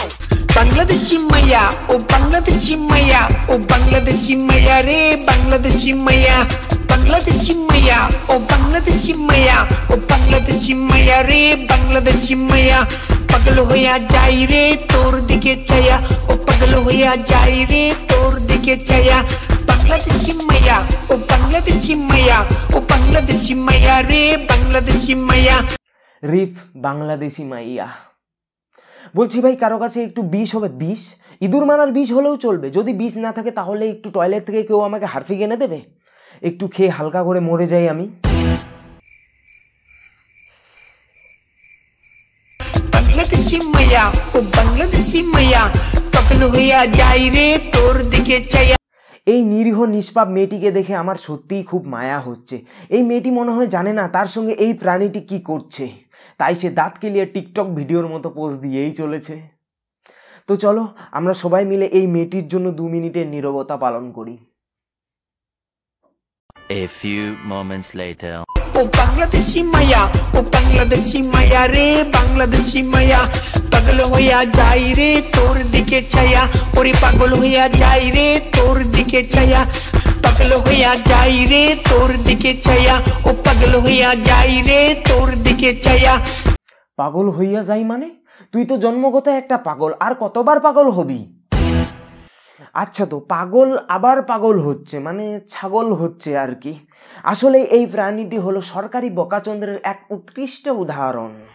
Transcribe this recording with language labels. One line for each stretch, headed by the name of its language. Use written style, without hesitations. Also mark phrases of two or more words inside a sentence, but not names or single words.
Bangla: বাংলাদেশি মাইয়া, ও বাংলাদেশি মাইয়া, ও বাংলাদেশি মাইয়া রে বাংলাদেশি মাইয়া, বাংলাদেশি মাইয়া, ও বাংলাদেশি মাইয়া, ও বাংলাদেশি মাইয়া রে বাংলাদেশি মাইয়া, পাগল হইয়া যাই রে তোর দিকে চাইয়া, ও পাগল হইয়া যাই রে তোর দিকে চাইয়া, বাংলাদেশি মাইয়া, ও বাংলাদেশি মাইয়া, ও বাংলাদেশি মাইয়া রে বাংলাদেশি মাইয়া, রিফ বাংলাদেশি মাইয়া। বলছি ভাই, কারো কাছে একটু বিষ হবে? বিষ, ইঁদুর মারার বিষ হলেও চলবে। যদি বিষ না থাকে তাহলে একটু টয়লেট থেকে কেউ আমাকে হারফিক এনে দেবে, একটু খেয়ে হালকা করে মরে যাই আমি। Bangladeshi Maya, oh Bangladeshi Maya, pagal hoya jai re tor dike chaya. এই নিরীহ নিষ্পাপ মেয়েটিকে দেখে আমার সত্যিই খুব মায়া হচ্ছে। এই মেয়েটি মনে হয় জানে না তার সঙ্গে এই প্রাণীটি কি করছে, তাই সে দাঁত কেলিয়ে টিকটক ভিডিওর মতো পোজ দিয়েই চলেছে। তো চলো আমরা সবাই মিলে এই মেয়েটির জন্য 2 মিনিটের নীরবতা পালন করি।
English: A few moments later.
Bangla: ও বাংলাদেশি মাইয়া, ও বাংলাদেশি মাইয়া রে বাংলাদেশি মাইয়া, পাগল হইয়া যাই রে তোর দিকে চাইয়া, ওরে পাগল হইয়া যাই রে তোর দিকে চাইয়া, পাগল হইয়া যাই রে তোর দিকে চাইয়া, ও পাগল হইয়া যাই রে তোর দিকে চাইয়া. পাগল হইয়া যাই মানে? তুই তো জন্মগত একটা পাগল, আর কতবার পাগল হবি? আচ্ছা, তো পাগল আবার পাগল হচ্ছে মানে ছাগল হচ্ছে আর কি। আসলে এই প্রাণীটি হলো সরকারি বকাচন্দ্রের এক উৎকৃষ্ট উদাহরণ।